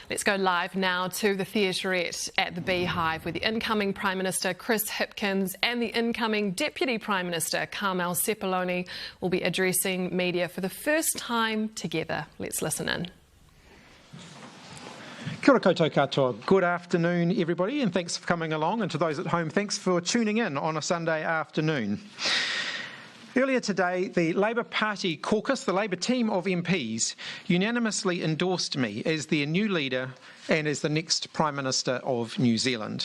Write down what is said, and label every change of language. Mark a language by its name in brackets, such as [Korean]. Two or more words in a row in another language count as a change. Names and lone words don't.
[English] Let's go live now to the theatrette at the Beehive, where the incoming Prime Minister Chris Hipkins and the incoming Deputy Prime Minister Sepuloni will be addressing media for the first time together. Let's listen in. [Māori] Kia ora koutou katoa. [English] Good afternoon, everybody, and thanks for coming along. And to those at home, thanks for tuning in on a Sunday afternoon. Earlier today, the Labour Party caucus, the Labour team of MPs, unanimously endorsed me as their new leader and as the next Prime Minister of New Zealand.